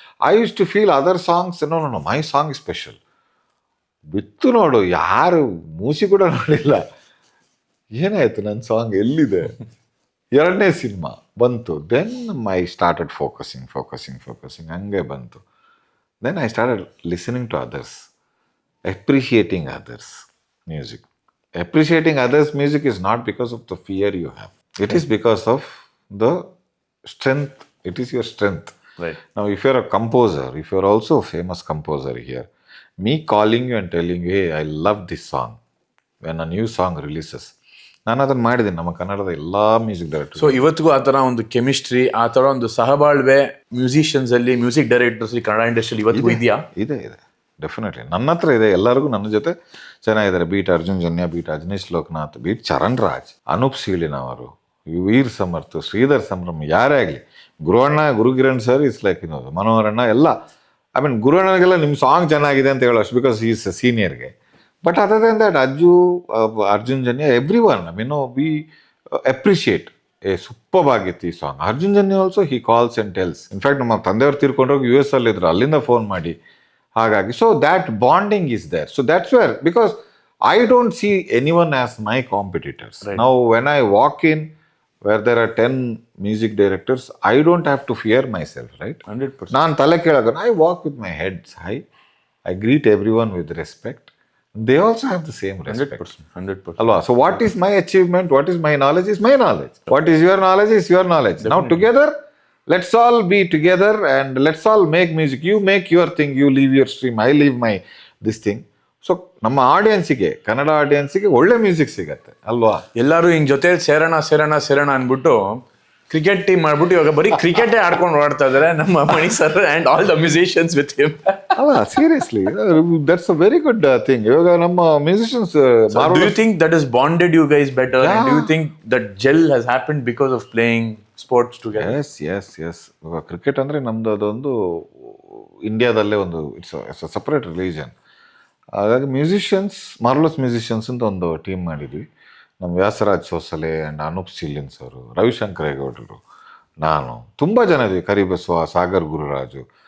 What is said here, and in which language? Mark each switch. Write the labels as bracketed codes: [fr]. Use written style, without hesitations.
[en] I use to feel other songs, no my song special. [kn] ಬಿತ್ತು ನೋಡು, ಯಾರು ಮೂಸಿ ಕೂಡ ನೋಡಿಲ್ಲ. ಏನಾಯ್ತು ನನ್ನ ಸಾಂಗ್ ಎಲ್ಲಿದೆ? ಎರಡನೇ ಸಿನಿಮಾ ಬಂತು, [en] then I started focusing [kn] ಹಂಗೆ ಬಂತು. [en] Then I started listening to others, appreciating others' music. Appreciating others' music is not because of the fear you have. It is because of the strength. It is your strength. Right. Now, if you're a composer, if you're also a famous composer here, me calling you and telling you, hey, I love this song, when a new song releases, [kn] ನಾನು ಅದನ್ನು ಮಾಡಿದ್ದೀನಿ ನಮ್ಮ ಕನ್ನಡದ ಎಲ್ಲ music director. So ಇವತ್ತಿಗೂ ಆ ಥರ ಒಂದು ಕೆಮಿಸ್ಟ್ರಿ, ಆ ಥರ ಒಂದು ಸಹಬಾಳ್ವೆ ಮ್ಯೂಸಿಷಿಯನ್ಸ್ ಅಲ್ಲಿ, ಮ್ಯೂಸಿಕ್ ಡೈರೆಕ್ಟರ್ಸ್ ಕನ್ನಡ ಇಂಡಸ್ಟ್ರಿಯಲ್ಲಿ ಇವತ್ತಿಗೂ ಇದೆಯಾ? ಇದೆ ಡೆಫಿನೆಟ್ಲಿ. ನನ್ನ ಹತ್ರ ಇದೆ. ಎಲ್ಲರಿಗೂ ನನ್ನ ಜೊತೆ ಚೆನ್ನಾಗಿದ್ದಾರೆ. Beet Arjun Janya, beet Ajaneesh Lokanath, beet Charan Raj, Anoop ಸೀಳಿನವರು, ವೀರ್ ಸಮರ್ಥ, ಶ್ರೀಧರ್ ಸಂಭ್ರಮ್, ಯಾರೇ ಆಗಲಿ, ಗುರುಗಿರಣ್ ಸರ್ ಇಸ್ ಲೈಕ್ ಮನೋಹರಣ್ಣ ಎಲ್ಲ. [en] I mean [kn] ಗುರುವಣ್ಣನಿಗೆಲ್ಲ ನಿಮ್ಮ ಸಾಂಗ್ ಚೆನ್ನಾಗಿದೆ ಅಂತ ಹೇಳೋಷ್ಟು, [en] Because is ಸೀನಿಯರ್ಗೆ. But other than that, Arjun Janya, everyone, I mean, we appreciate. [kn] Super ಆಗಿತ್ತು ಈ song. Arjun Janya [en] Also he calls and tells. [kn] In fact ನಮ್ಮ ತಂದೆಯವ್ರು ತೀರ್ಕೊಂಡೋಗಿ US ಅಲ್ಲಿದ್ರು, ಅಲ್ಲಿಂದ ಫೋನ್ ಮಾಡಿ. ಹಾಗಾಗಿ [en] So that bonding is there. So that's where, because I don't see any one as my competitors. Now when I walk in where there are 10 music directors, I don't have to fear myself, right. 100%. [kn] ನಾನು ತಲೆ ಕೇಳೋದು, [en] I walk with my heads high, I greet everyone with respect. They also have the same respect 100%. [kn] ಅಲ್ವಾ. [en] So what is my achievement, what is my knowledge is my knowledge, what is your knowledge is your knowledge. [kn] ನಾವು [en] Together let's all be together and let's all make music. You make your thing, you leave your stream, I leave my this thing. [kn] So ನಮ್ಮ ಆಡಿಯನ್ಸಿಗೆ, ಕನ್ನಡ ಆಡಿಯನ್ಸಿಗೆ ಒಳ್ಳೆ music ಸಿಗತ್ತೆ ಅಲ್ವಾ. ಎಲ್ಲರೂ ಹಿಂಗ್ ಜೊತೆ ಸೇರೋಣ ಅನ್ಬಿಟ್ಟು cricket team ಮಾಡ್ಬಿಟ್ಟು ಇವಾಗ ಬರೀ ಕ್ರಿಕೆಟೇ ಆಡ್ಕೊಂಡು ಓಡ್ತಾ ಇದಾರೆ ನಮ್ಮ ಮಣಿ sir [en] And all the musicians with him. ಅಲ್ಲ seriously that's a very good thing. [kn] ಇವಾಗ ನಮ್ಮ musicians [en] Do you think that has bonded you guys better? And do you think that gel has happened because of playing sports together? [kn] S ಇವಾಗ cricket ಅಂದರೆ ನಮ್ದು ಅದೊಂದು ಇಂಡಿಯಾದಲ್ಲೇ ಒಂದು [en] It's separate religion. [kn] ಹಾಗಾಗಿ musicians, marvellous musicians ಅಂತ ಒಂದು team ಮಾಡಿದ್ವಿ. ನಮ್ಮ ವ್ಯಾಸರಾಜ್ ಸೋಸಲೆ ಆ್ಯಂಡ್ ಅನೂಪ್ ಸಿಲಿನ್ಸ್ ಅವರು, ರವಿಶಂಕರ್ ಗೌಡರು, ನಾನು, ತುಂಬ ಜನ ಇದ್ವಿ, ಕರಿಬಸವ, ಸಾಗರ್ ಗುರುರಾಜು.